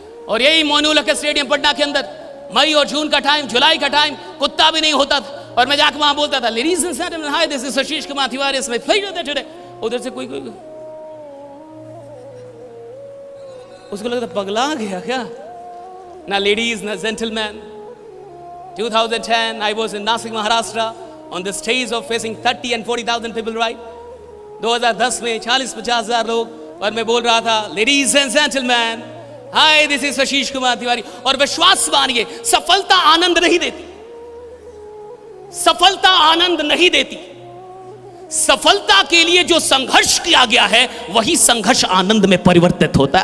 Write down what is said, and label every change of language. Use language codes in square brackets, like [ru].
[hi] और यही मोइनुल हक स्टेडियम पटना के अंदर मई और जून का टाइम, जुलाई का टाइम, कुत्ता भी नहीं होता था, और मैं जाकर वहां बोलता था, [en] Ladies and gentleman, hi, this is Ashish Kumar Tiwari, it's my pleasure that today. [hi] उधर से कोई उसको लगता पगला गया क्या? ना लेडीज ना gentleman. [en] 2010 I was in Nasik, Maharashtra on the stage of facing 30 and 40,000 people, right? [hi] 2010 में 40-50 हजार लोग, और मैं बोल रहा था, [en] Ladies and gentleman, hi, this is Ashish Kumar Tiwari. [hi] और विश्वास मानिए, सफलता आनंद नहीं देती। सफलता आनंद नहीं देती। सफलता के लिए जो संघर्ष किया गया है, वही संघर्ष आनंद में परिवर्तित होता है।